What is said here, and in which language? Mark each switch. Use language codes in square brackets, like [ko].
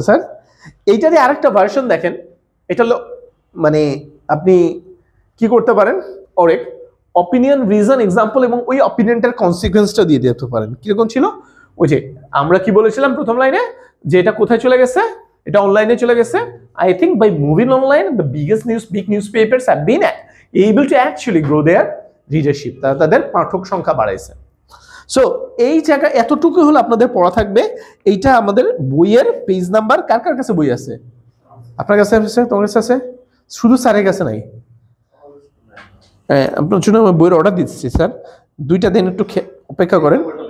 [bn] Sir এইটারই আরেকটা version দেখেন, এটা হলো মানে আপনি কি করতে পারেন, অরেক অপিনিয়ন, রিজন, এক্সাম্পল এবং ওই অপিনিয়নটার কনসিকুয়েন্সটা দিয়ে দিতে পারেন। কিরকম ছিল? ওই যে আমরা কি বলেছিলাম প্রথম লাইনে, যে এটা কোথায় চলে গেছে? এটা অনলাইনে চলে গেছে। [en] I think by moving online, the big newspapers have been able to actually grow their readership. [bn] তাদের পাঠক সংখ্যা বাড়াইছে। সো এই জায়গা এতটুকু হলো আপনাদের পড়া থাকবে। এইটা আমাদের বইয়ের পেজ নাম্বার, কার কার কাছে বই আছে? আপনার কাছে আছে? তোমার কাছে আছে? শুধু স্যারের কাছে নাই? হ্যাঁ, আপনার জন্য বইয়ের অর্ডার দিচ্ছি স্যার, 2টা দিন একটু অপেক্ষা করেন।